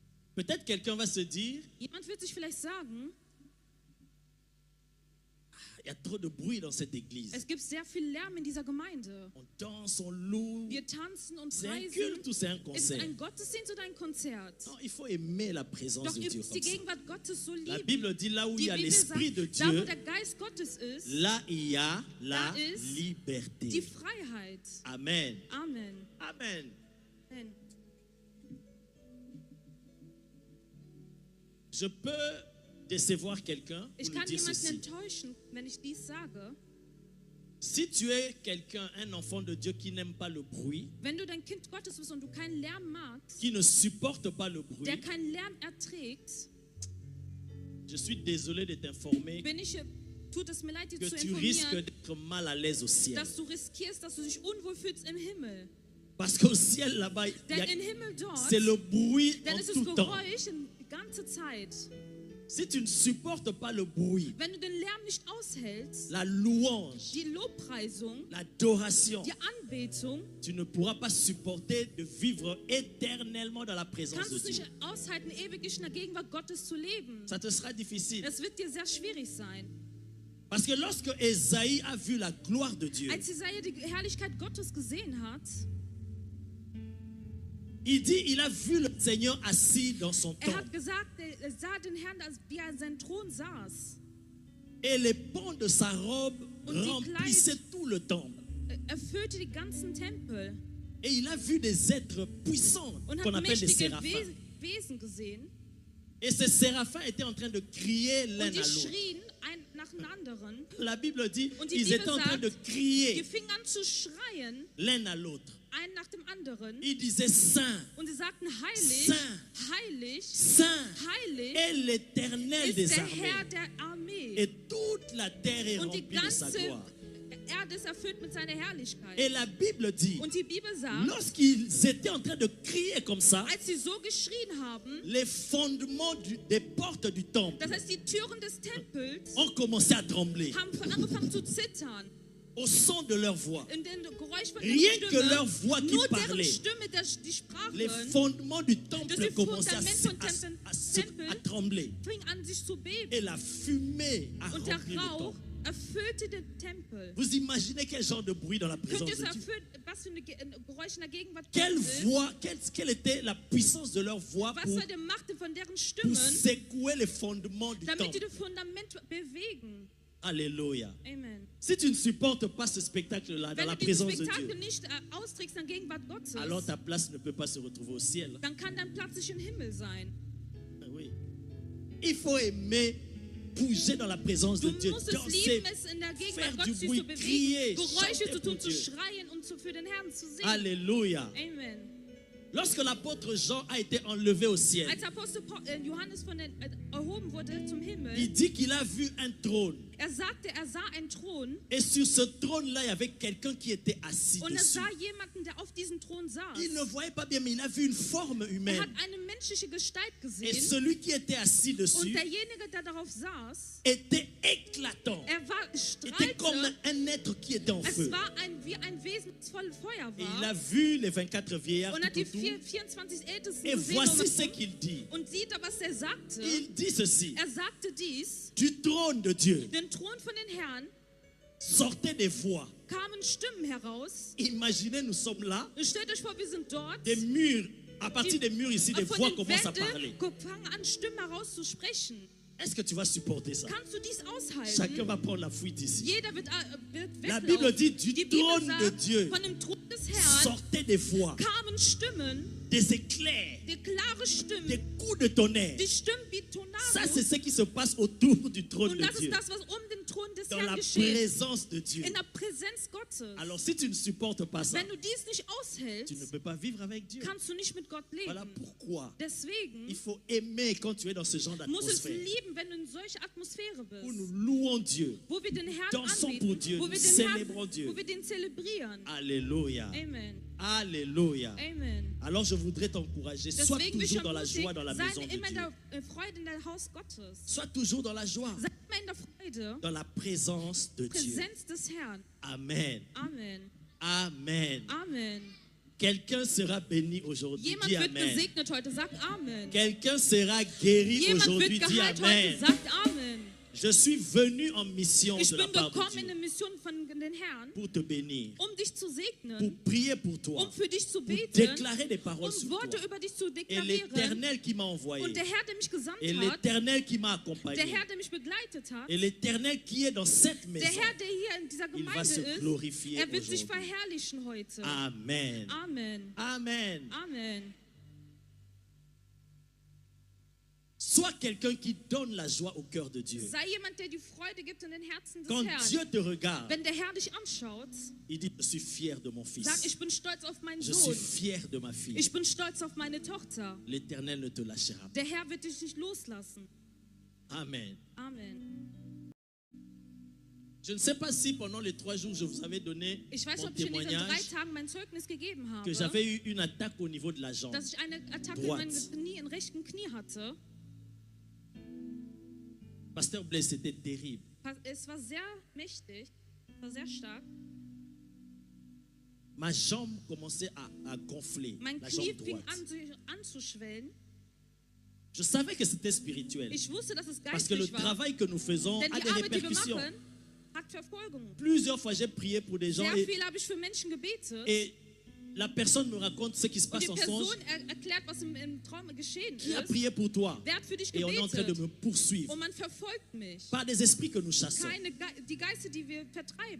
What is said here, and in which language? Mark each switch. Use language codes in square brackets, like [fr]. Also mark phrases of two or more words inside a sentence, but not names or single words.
[fr] Peut-être quelqu'un va se dire, [de] Jemand wird sich vielleicht sagen, [fr] il y a trop de bruit dans cette église. [de] es gibt sehr viel Lärm in dieser Gemeinde. [fr] On danse, on loue. [de] Wir tanzen und [fr] C'est un [de] preisen. [fr] culte ou c'est un [de] Ist es [fr] concert? [de] ein Gottesdienst oder ein Konzert? [fr] Non, il faut aimer la présence [de] Doch [fr] de [de] ihr [fr] Dieu [de] müsst die [fr] comme ça. [de] Gegenwart Gottes so [fr] La [de] lieben. [fr] Bible dit là où il [de] Die [fr] y a [de] Bibel [fr] l'Esprit de [de] sagt, da wo [fr] Dieu, [de] der Geist Gottes ist, [fr] là il y a la [de] Da ist die [fr] liberté. [de] Freiheit. [fr] Amen. [de] Amen. [fr] Amen. [de] Amen. [fr] Je peux décevoir quelqu'un [de] Ich [fr] pour lui [de] kann [fr] dire [de] jemanden [fr] ceci. [de] enttäuschen, wenn ich dies sage. [fr] Si tu es quelqu'un, un enfant de Dieu qui n'aime pas le bruit, [de] Wenn du dein Kind Gottes bist und du keinen Lärm magst, [fr] qui ne supporte pas le bruit, [de] der keinen Lärm erträgt, [fr] je suis désolé de t'informer [de] tut es mir leid, dir [fr] que [de] zu [fr] tu risques [de] informieren, [fr] d'être mal à l'aise au ciel. [de] dass du riskierst, dass du dich unwohl fühlst im Himmel. [fr] Parce qu'au ciel là-bas, [de] Denn im Himmel dort, [fr] c'est le bruit [de] dann [fr] en [de] ist es [fr] tout temps. [de] Geräusch die ganze Zeit. [fr] Si tu ne supportes pas le bruit, [de] Wenn du den Lärm nicht aushältst, [fr] la louange, [de] die Lobpreisung, [fr] l'adoration, [de] die Anbetung, [fr] tu ne pourras pas supporter de vivre éternellement dans la présence [de] kannst [fr] de [de] du es [fr] Dieu. [de] nicht aushalten, ewig in der Gegenwart Gottes zu leben. [fr] Ça te sera difficile. [de] Es wird dir sehr schwierig sein. [fr] Parce que lorsque Ésaïe a vu la gloire de Dieu, [de] Als Jesaja die Herrlichkeit Gottes gesehen hat, [fr] il dit, il a vu le Seigneur assis dans son temple. [de] hat gesagt, er sah den Herrn, wie er an seinem Thron saß. [fr] Et les pans de sa robe [de] Und die [fr] remplissaient tout le temple. [de] Erfüllte die ganzen Tempel [fr] Et il a vu des êtres puissants [de] und [fr] qu'on [de] hat [fr] appelle des [de] mächtige [fr] séraphins. [de] Wesen gesehen. [fr] Et ces séraphins étaient en train de crier l'un [de] Und die [fr] à l'autre. [de] schrien ein nach dem anderen. [fr] La Bible dit, [de] Und die [fr] ils [de] Bibel [fr] étaient en train [de] sagt, [fr] de [de] Die [fr] crier [de] fingen an zu schreien, [fr] l'un à l'autre. [de] ein nach dem anderen. [fr] Ils disaient Saint, [de] Und sie sagten, heilig, [fr] Saint, [de] heilig, [fr] Saint [de] heilig [fr] est l'Éternel [de] ist [fr] des [de] der Herr [fr] armées. [de] der Armee. [fr] Et toute la terre est [de] Und die [fr] remplie de sa [de] ganze [fr] gloire. [de] Erde ist erfüllt mit seiner Herrlichkeit. [fr] Et la Bible dit, [de] Und die Bibel sagt, [fr] lorsqu'ils étaient en train de crier comme ça, [de] als sie so geschrien haben, [fr] les fondements des portes du temple [de] das heißt, die Türen des Tempels [fr] ont commencé à trembler [de] haben angefangen zu zittern. [fr] au son de leur voix. [de] In den Geräusch von [fr] Rien [de] ihrer [fr] que leur voix [de] Stimme, [fr] qui [de] nur deren [fr] parlait. [de] Stimme, die [fr] Les [de] sprachen, [fr] fondements du temple [de] Das [fr] commençaient [de] Fundament [fr] à trembler. [de] fing an sich zu beben. [fr] Et la fumée a [de] Und der [fr] rempli le [de] Rauch [fr] temple. [de] erfüllte den Tempel. [fr] Vous imaginez quel genre de bruit dans la [de] Könnt [fr] présence [de] ihr [fr] de [de] es [fr] Dieu? [de] erfüllen, was für ein Geräusch in der Gegenwart [fr] Quelle [de] Gottes ist? [fr] voix, quelle était la puissance de leur voix [de] Was [fr] pour [de] war die Macht von deren Stimmen, [fr] secouer les fondements du [de] damit die [fr] temple? [de] das Fundament bewegen? [fr] Alléluia. [de] Amen. [fr] Si tu ne supportes pas ce spectacle-là dans [de] Wenn [fr] la [de] du dieses [fr] présence de [de] Spektakel [fr] Dieu, [de] nicht austrägst in der Gegenwart Gottes, [fr] alors ta place ne peut pas se retrouver au ciel. [de] dann kann dein Platz nicht im Himmel sein. [fr] Oui. Il faut aimer bouger dans la présence de [de] Du [fr] Dieu, [de] musst es [fr] danser, [de] lieben, es in der [fr] faire [de] Gegenwart [fr] du [de] Gottes sich [fr] bruit, [de] zu bewegen, [fr] crier, [de] Geräusche [fr] chanter [de] zu [fr] pour [de] tun, zu [fr] Dieu. [de] schreien und für den Herrn zu singen. [fr] Alléluia. [de] Amen. [fr] Lorsque l'apôtre Jean a été enlevé au ciel, [de] Als Apostel Johannes erhoben wurde zum Himmel, [fr] il dit qu'il a vu un trône. [de] er sagte, er sah einen Thron [fr] Et sur ce trône-là, il y avait quelqu'un qui était assis [de] und er [fr] dessus. [de] sah jemanden, der auf diesem Thron saß. [fr] Il ne voyait pas bien, mais il a vu une forme [de] Er [fr] humaine. [de] hat eine menschliche Gestalt [fr] Et [de] gesehen [fr] celui qui était assis [de] und [fr] dessus [de] derjenige, der darauf saß, [fr] était éclatant. [de] er war [fr] Était comme [de] strahlte. [fr] un être qui était en feu. [de] Es war wie ein Wesen, das voll Feuer [fr] Et il a [de] war. [fr] vu les 24 vieillards [de] Und hat [fr] tout [de] die [fr] autour. [de] 24 Ältesten [fr] Et [de] gesehen [fr] voici ce [de] um- [fr] qu'il dit. [de] und sieht, was er sagte. [fr] Il dit ceci. [de] Er sagte dies, [fr] Du trône de Dieu [de] den Thron von den Herrn [fr] sortaient des voix. [de] kamen Stimmen heraus. [fr] Imaginez, nous sommes là, [de] Und stellt euch vor, wir sind dort. [fr] des murs. À partir des murs ici, des [de] Von [fr] voix [de] den [fr] commencent à parler. [de] Wänden fangen an, Stimmen herauszusprechen. [fr] Est-ce que tu vas supporter ça? [de] Kannst du dies [fr] Chacun [de] aushalten? [fr] va prendre la fuite ici. [de] Jeder wird [fr] La [de] weglaufen. [fr] Bible dit, du [de] Die Bibel [fr] trône de [de] sagt, [fr] Dieu [de] von dem Thron des Herrn [fr] sortaient des voix, [de] kamen Stimmen, [fr] des éclairs, [de] die klare Stimmen, [fr] des coups de tonnerre. [de] die Stimmen wie [fr] Ça, c'est [de] Tornados. [fr] ce qui se passe autour du trône [de] Und [fr] de [de] das ist [fr] Dieu, [de] das, was den Thron des [fr] dans [de] Herrn [fr] la [de] geschieht. [fr] présence de Dieu. [de] In der Präsenz Gottes. [fr] Alors, si tu ne supportes pas ça, [de] Wenn du dies nicht [fr] tu ne [de] aushältst, [fr] peux pas vivre avec Dieu. [de] kannst du nicht mit Gott [fr] Voilà [de] leben. [fr] pourquoi [de] Deswegen [fr] il faut aimer quand tu es dans ce genre [de] muss es [fr] d'atmosphère [de] lieben, wenn du in solcher Atmosphäre [fr] où [de] bist. [fr] nous louons Dieu. [de] Wo wir den Herrn [fr] Dansons pour Dieu, [de] anbeten, wo wir [fr] nous [de] den [fr] célébrons [de] Herrn, [fr] Dieu. [de] wo wir den zelebrieren. [fr] Alléluia. [de] Amen. [fr] Alléluia. [de] Amen. [fr] Alors, je voudrais t'encourager. Sois [de] Deswegen will ich [fr] toujours dans la [de] ermutigen, [fr] joie dans la maison [de] sei [fr] de [de] immer in [fr] Dieu. [de] der Freude in der Haus Gottes. [fr] Sois toujours dans la joie, [de] Sei immer in der Freude, [fr] dans la présence de Dieu. [de] Präsenz des Herrn. [fr] Amen. [de] Amen. [fr] Amen. [de] Amen. [fr] Quelqu'un sera béni aujourd'hui. [de] Jemand [fr] Dis [de] wird [fr] Amen. [de] gesegnet heute. Sagt Amen. [fr] Quelqu'un sera guéri [de] Jemand [fr] aujourd'hui. [de] wird [fr] Dis [de] geheilt [fr] Amen. [de] heute. Sagt Amen. [fr] Je suis venu en mission [de] Ich [fr] de la [de] bin [fr] part de [de] gekommen in [fr] Dieu [de] eine Mission von den Herrn, [fr] pour te bénir, [de] dich zu [fr] pour [de] segnen, [fr] prier pour toi, [de] für dich zu [fr] pour [de] beten, [fr] déclarer des paroles sur [de] Worte [fr] toi. [de] über dich zu [fr] Et [de] deklarieren. [fr] l'Éternel qui m'a envoyé, [de] Und der Herr, der mich gesandt [fr] et [de] hat, [fr] l'Éternel qui m'a [de] der [fr] accompagné, [de] Herr, der mich begleitet hat, [fr] et l'Éternel qui est dans cette [de] der [fr] maison, [de] Herr, der hier in dieser [fr] il va [de] Gemeinde [fr] se [de] ist, [fr] glorifier [de] wird sich [fr] aujourd'hui. [de] verherrlichen heute. [fr] Amen. [de] Amen. [fr] Amen. [de] Amen. [fr] Sois quelqu'un qui donne la joie au cœur de Dieu. [de] Sei jemand, der die Freude gibt in den Herzen des [fr] Quand [de] Herrn. [fr] Dieu te regarde, [de] Wenn der Herr dich anschaut, [fr] il dit, je suis fier de mon fils. [de] sag, ich bin stolz auf meinen [fr] Je [de] Sohn. [fr] suis fier de ma fille. [de] Ich bin stolz auf meine Tochter. [fr] L'Éternel ne te lâchera pas. [de] Der Herr wird dich nicht loslassen. [fr] Amen. [de] Amen. [fr] Je ne sais pas si pendant les 3 jours je vous avais donné [de] Ich weiß nicht, [fr] mon [de] ob ich in diesen 3 [fr] témoignage [de] Tagen mein Zeugnis gegeben habe, [fr] que j'avais eu une attaque au niveau de la jambe. [de] dass ich eine Attacke [fr] droite. [de] in meinem Knie, im rechten Knie hatte. [fr] Pasteur Blaise, c'était terrible. [de] Es war sehr mächtig, war sehr stark. [fr] Ma jambe commençait à gonfler, [de] Mein [fr] la [de] Knie [fr] jambe [de] fing [fr] droite. [de] an zu schwellen. [fr] Je savais que c'était spirituel. [de] Ich wusste, dass es [fr] Parce que le [de] geistlich war. [fr] travail que nous faisons [de] Denn [fr] a [de] die [fr] des [de] Arbeit, die wir [fr] répercussions. [de] machen, hat Verfolgung. [fr] Plusieurs fois, j'ai prié pour des gens [de] Sehr viel habe ich für Menschen gebetet. [fr] et la personne me raconte ce qui se [de] Und [fr] passe [de] die [fr] en songe. [de] Person erklärt, was im Traum geschehen [fr] Qui a [de] ist. [fr] prié pour toi? [de] Wer hat für dich [fr] Et on est en train de [de] gebetet? [fr] me poursuivre [de] Und man verfolgt mich. [fr] par des esprits que nous chassons. [de] Die Geister, die wir vertreiben.